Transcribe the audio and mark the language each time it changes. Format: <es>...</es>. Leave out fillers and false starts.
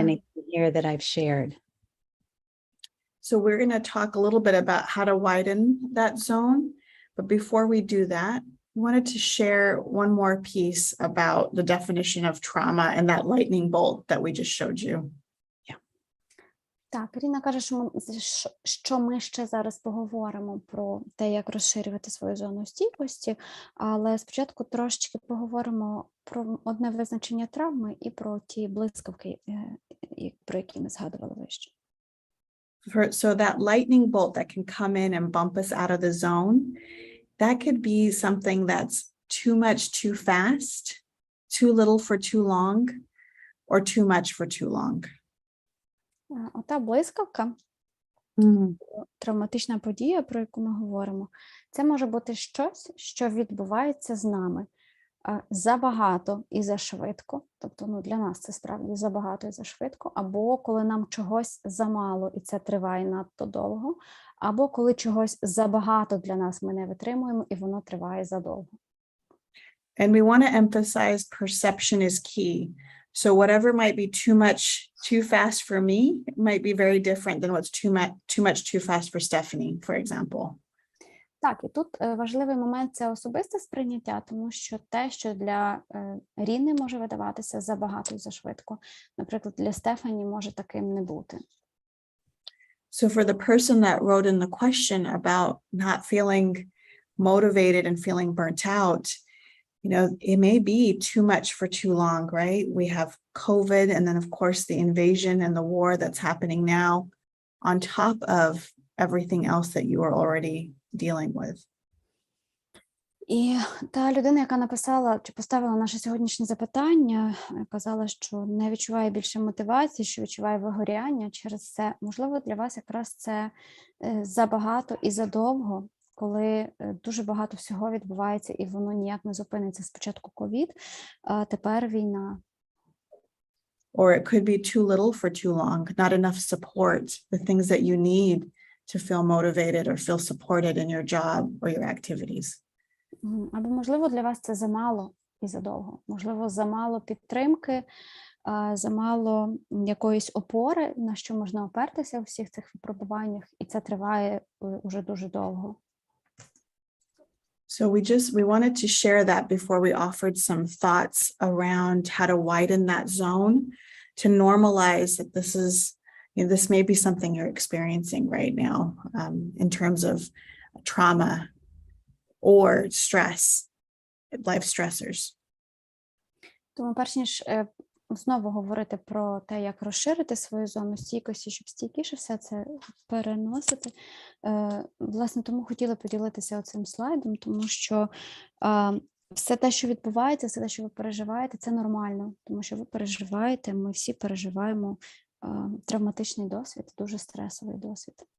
<en>anything here that I've shared? So we're going to talk a little bit about how to widen that zone. But before we do that, I wanted to share one more piece about the definition of trauma and that lightning bolt that we just showed you.</en> <uk>Так, Ірина каже, що ми ще зараз поговоримо про те, як розширювати свою зону стійкості, але спочатку трошечки поговоримо про одне визначення травми і про ті блискавки, про які ми згадували вище.</uk> <en>So that lightning bolt that can come in and bump us out of the zone, that could be something that's too much too fast, too little for too long, or too much for too long.</en> <uk>Ота блискавка, травматична подія, про яку ми говоримо, це може бути щось, що відбувається з нами забагато і зашвидко, тобто для нас це справді забагато і зашвидко, або коли нам чогось замало і це триває надто довго, або коли чогось забагато для нас ми не витримуємо і воно триває задовго.</uk> <en>And we want to emphasize perception is key. So whatever might be too much too fast for me might be very different than what's too much too fast for Stephanie, for example.</en> <uk>Так, і тут важливий момент – це особисте сприйняття, тому що те, що для Ріни може видаватися забагато і зашвидко, наприклад, для Стефані може таким не бути.</uk> <en>So for the person that wrote in the question about not feeling motivated and feeling burnt out, you know, it may be too much for too long, right? We have COVID, and then of course the invasion and the war that's happening now on top of everything else that you are already dealing with.</en> <uk>І та людина, яка написала чи поставила наше сьогоднішнє запитання, казала, що не відчуває більше мотивації, що відчуває вигоряння через це. Можливо, для вас якраз це забагато і задовго, коли дуже багато всього відбувається і воно ніяк не зупиниться. Спочатку ковід, а тепер війна.</uk> <en>Or it could be too little for too long, not enough support, the things that you need to feel motivated or feel supported in your job or your activities.</en> <uk>Або, можливо, для вас це замало і задовго. Можливо, замало підтримки, замало якоїсь опори, на що можна опертися у всіх цих випробуваннях, і це триває уже дуже довго.</uk> <en>So we wanted to share that before we offered some thoughts around how to widen that zone, to normalize that this is, you know, this may be something you're experiencing right now in terms of trauma or stress, life stressors.</en> <uk>Тому перш ніж знову говорити про те, як розширити свою зону стійкості, щоб стійкіше все це переносити, власне, тому хотіла поділитися оцим слайдом, тому що все те, що відбувається, все те, що ви переживаєте, це нормально, тому що ви переживаєте, ми всі переживаємо травматичний досвід, дуже стресовий досвід.</uk>